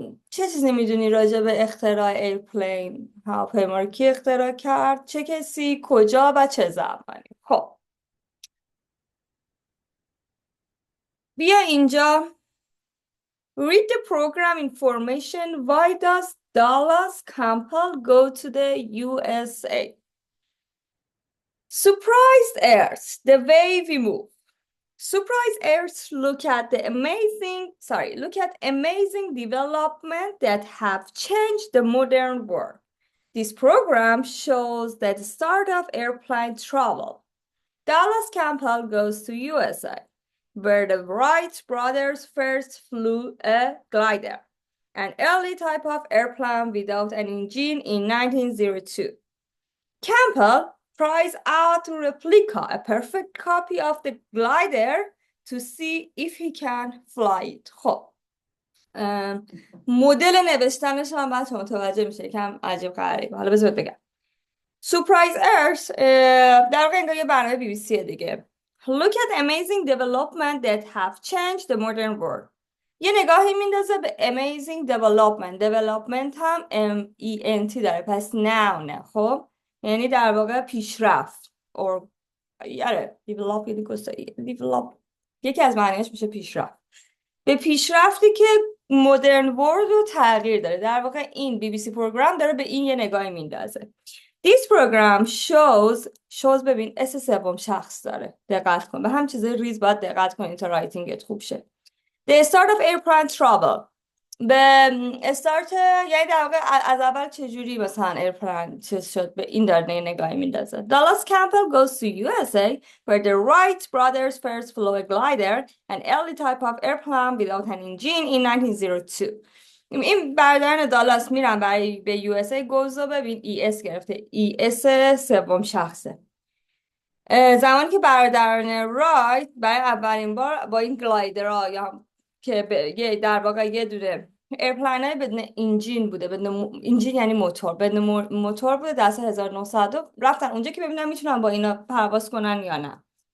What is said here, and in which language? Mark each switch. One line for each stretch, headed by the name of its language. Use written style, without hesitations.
Persian: چه چیزی میدونی راجع به اختراع ایرپلین؟ هواپیما رو کی اختراع کرد؟ چه کسی؟ کجا و چه زمانی؟ خب بیا اینجا.
English: Read the program information. Why does Dallas Campbell go to the USA? Surprised Earth, the way we move. Surprised Earth, look at amazing development that have changed the modern world. This program shows the start of airplane travel. Dallas Campbell goes to USA, where the Wright brothers first flew a glider, an early type of airplane without an engine, in 1902. Campbell tries out a replica, a perfect copy of the glider, to see if he can fly it.
Persian: خب مدل نوشتنش هم باید متوجه میشه کم عجیب غریب. حالا بذار بگم. Surprise Earth در واقع انگار یه برنامه BBC دیگه.
English: Look at amazing development that have changed the modern world.
Persian: یه نگاهی میندازه به
English: amazing development
Persian: هم MENT داره، پس noun. خب یعنی در واقع پیشرفت or یاره develop یکی از معنیش میشه پیشرفت. به پیشرفتی که مدرن ورلد رو تغییر داره. در واقع این BBC پروگرام داره به این یه نگاهی میندازه.
English: This program shows
Persian: ببین اس سوم شخص داره. دقت کن. به هم چیزای ریز باید دقت کنی تا رایتینگت خوب شه.
English: The start of airplane travel.
Persian: به استارت یعنی در واقع از اول چجوری مثلا ایرپلان چیز شد، به این داره نگاهی میندازه.
English: Dallas Campbell goes to USA where the Wright brothers first flew a glider, an early type of airplane without an engine, in 1902.
Persian: این برادران دالاس میرن برای به یو اس ای. گوزو ببین ای اس گرفته، ای اس سوم شخصه. زمانی که برادران رایت برای اولین بار با این گلایدرها یا که در واقع یه دونه ایرپلاین های بدون انجین بوده، انجین یعنی موتور، بدون موتور بوده در سال 1900 رفتن اونجا که ببینن میتونن با اینا پرواز کنن یا نه.